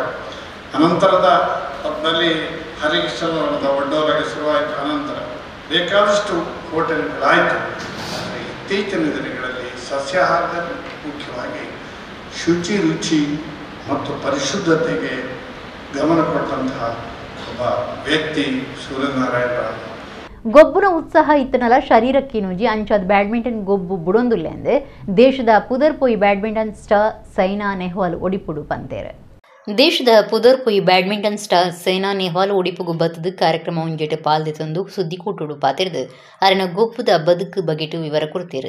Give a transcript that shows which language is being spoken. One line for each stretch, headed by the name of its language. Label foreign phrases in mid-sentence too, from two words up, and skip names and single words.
Kannada: ಅನಂತರದ ಹೊತ್ತಿನಲ್ಲಿ ಹರಿಕೃಷ್ಣನವರದ ಒಡ್ಡೋರಾಗ ಶುರುವಾಯಿತು. ಅನಂತರ ಬೇಕಾದಷ್ಟು ಹೋಟೆಲ್ಗಳಾಯಿತು. ಆದರೆ ಇತ್ತೀಚಿನ ದಿನಗಳಲ್ಲಿ ಸಸ್ಯಾಹಾರದಲ್ಲಿ ಮುಖ್ಯವಾಗಿ ಶುಚಿ, ರುಚಿ ಮತ್ತು ಪರಿಶುದ್ಧತೆಗೆ ಗಮನ ಕೊಟ್ಟಂತಹ ಒಬ್ಬ ವ್ಯಕ್ತಿ ಸೂರ್ಯನಾರಾಯಣ.
Tulu: ಗೊಬ್ಬುನ ಉತ್ಸಾಹ ಇತ್ತನಲ ಶರೀರಕ್ಕೆ ನುಜಿ ಅಂಚಾದ ಬ್ಯಾಡ್ಮಿಂಟನ್ ಗೊಬ್ಬು ಬುಡೊಂದುಲ್ಲೆ ಅಂದೆ ದೇಶದ ಪುದರ್ಪೊಯಿ
English: badminton star
Tulu: ಸೈನಾ ನೆಹ್ವಾಲ್ ಒಡಿಪುಡು ಪಂತೇರೆ. ದೇಶದ ಪುದರ್ಪೊಯಿ
English: badminton star
Tulu: ಸೈನಾ ನೆಹ್ವಾಲ್ ಒಡಿಪುಗು ಬತ್ತದ ಕಾರ್ಯಕ್ರಮ ಒಂಜೆಟ್ ಪಾಲ್ದೆತೊಂದು ಸುದ್ದಿಕೂಟುಡು ಪಾತಿರ್ದು ಅರನ ಗೊಬ್ಬುದ ಬದುಕು ಬಗೆಟು ವಿವರ ಕೊಡ್ತೀರು.